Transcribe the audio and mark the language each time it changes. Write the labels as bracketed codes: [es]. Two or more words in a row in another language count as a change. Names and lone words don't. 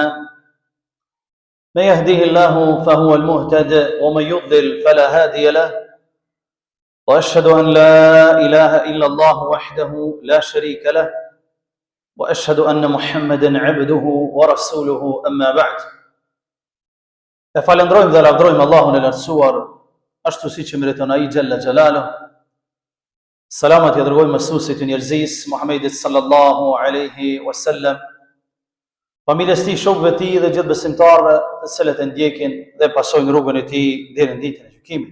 [ar] من يهده الله فهو المهتد ومن يضلل فلا هادي له، وأشهد أن لا إله إلا الله وحده لا شريك له، وأشهد أن محمدا عبده ورسوله أما بعد. [sq] E falendrojmë dhe lavdrojmë Allahun e lartësuar, ashtu siç e meriton ai [ar] جل جلاله. [sq] Salamat i dërgojmë mësuesit e njerëzisë Muhamedit [ar] صلى الله عليه وسلم, [sq] familjes tij, shokëve të tij dhe gjithë besimtarëve të cilët e ndjekin dhe pasojnë rrugën e tij deri në ditën e gjykimit.